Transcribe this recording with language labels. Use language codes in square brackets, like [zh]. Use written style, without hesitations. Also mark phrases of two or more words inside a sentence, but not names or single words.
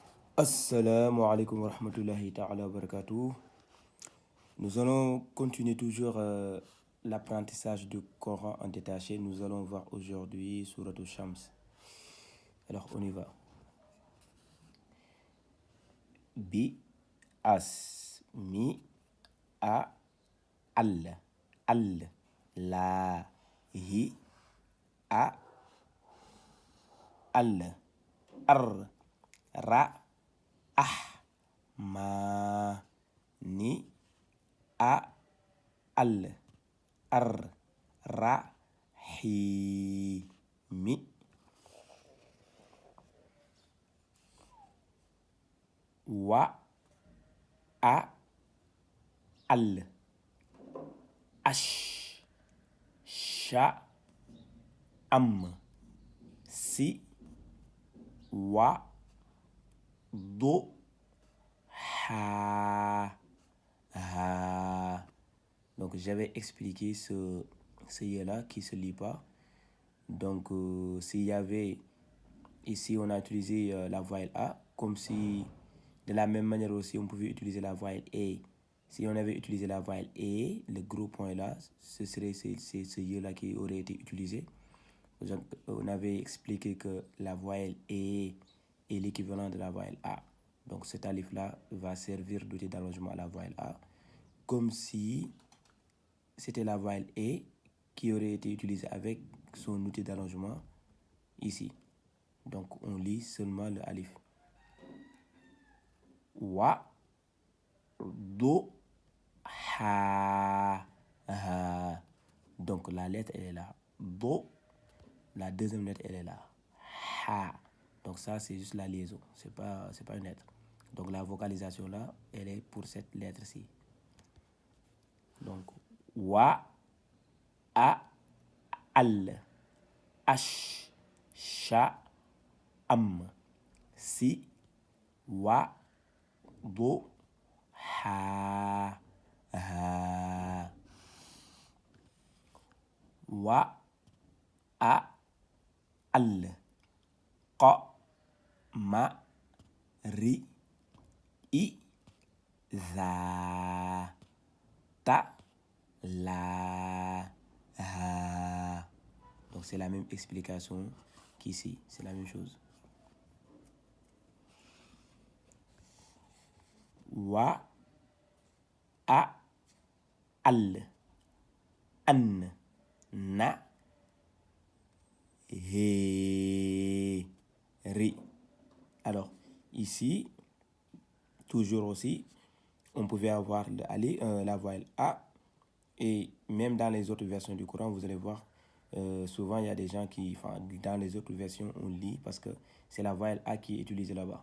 [ar] السلام عليكم ورحمة الله تعالى وبركاته. [fr] Nous allons continuer toujours l'apprentissage du Coran en détaché. Nous allons voir aujourd'hui Surat al-Shams. Alors on y va. [ar] بِ، اسْ، مِ، ا، الْ، لَا, هِ، ا, الْ، ارْ، رَ، اح، مَ، نِ، ا، الْ، ارْ, رَ، حِ، مِ. وَ، ا, الْ، اشْ، شَ, امْ, سِ، وَ، ضُ، حَا، هَا. [fr] Donc j'avais expliqué ce là qui se lit pas. Donc s'il y avait ici on a utilisé la voyelle A comme si de la même manière aussi on pouvait utiliser la voyelle E. Si on avait utilisé la voyelle E, le gros point là, ce serait ce là qui aurait été utilisé. On avait expliqué que la voyelle E est l'équivalent de la voyelle A. Donc cet alif là va servir d'outil d'allongement à la voyelle A, comme si c'était la voyelle E qui aurait été utilisée avec son outil d'allongement ici. Donc on lit seulement le alif. [ar] وَ، ضُ، حَا، هَا. [fr] Donc la lettre elle est là. Do, la deuxième lettre elle est là. [ar] Ha. [fr] Donc ça c'est juste la liaison, c'est pas une lettre. Donc la vocalisation là, elle est pour cette lettre-ci. [ar] Donc وَ، ا، الْ، اشْ، شَ, امْ, سِ، وَ، ضُ، حَا، هَا. وَ, ا، الْ، قَ، مَ, رِ، إِ، ذَا، تَ، لَا، هَا. [fr] Donc c'est la même explication qu'ici, c'est la même chose. [ar] وَ، ا، الْ، انْ، نَ, هَ, رِ. [fr] Alors ici, toujours aussi, on pouvait avoir la voyelle A, et même dans les autres versions du Coran, vous allez voir, souvent il y a des gens qui, dans les autres versions, on lit parce que c'est la voyelle A qui est utilisée là-bas.